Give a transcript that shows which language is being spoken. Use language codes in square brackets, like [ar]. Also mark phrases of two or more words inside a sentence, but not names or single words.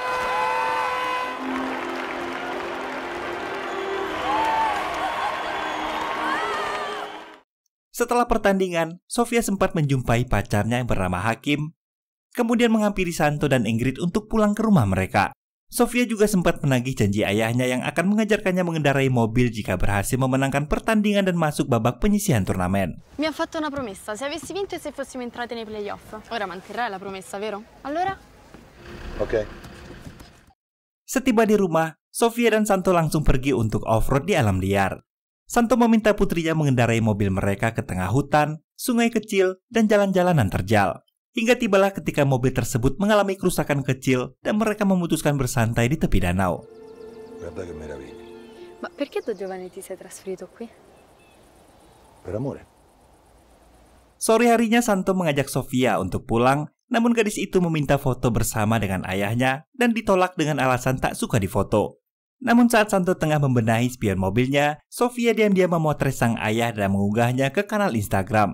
[id] Setelah pertandingan, Sofia sempat menjumpai pacarnya yang bernama Hakim, kemudian menghampiri Santo dan Ingrid untuk pulang ke rumah mereka. Sofia juga sempat menagih janji ayahnya yang akan mengajarkannya mengendarai mobil jika berhasil memenangkan pertandingan dan masuk babak penyisihan turnamen. [it] Mi ha fatto una promessa, se avessi vinto e se fossimo entrati nei playoff. Ora manterrai la promessa, vero? Allora? [id] Oke. Setiba di rumah, Sofia dan Santo langsung pergi untuk off-road di alam liar. Santo meminta putrinya mengendarai mobil mereka ke tengah hutan, sungai kecil, dan jalan-jalanan terjal. Hingga tibalah ketika mobil tersebut mengalami kerusakan kecil dan mereka memutuskan bersantai di tepi danau. [it] Guarda che meraviglia. Ma perché Don Giovanni ti sei trasferito qui? Per amore. [id] Sore harinya Santo mengajak Sofia untuk pulang, namun gadis itu meminta foto bersama dengan ayahnya dan ditolak dengan alasan tak suka difoto. Namun saat Santo tengah membenahi spion mobilnya, Sofia diam-diam memotret sang ayah dan mengunggahnya ke kanal Instagram.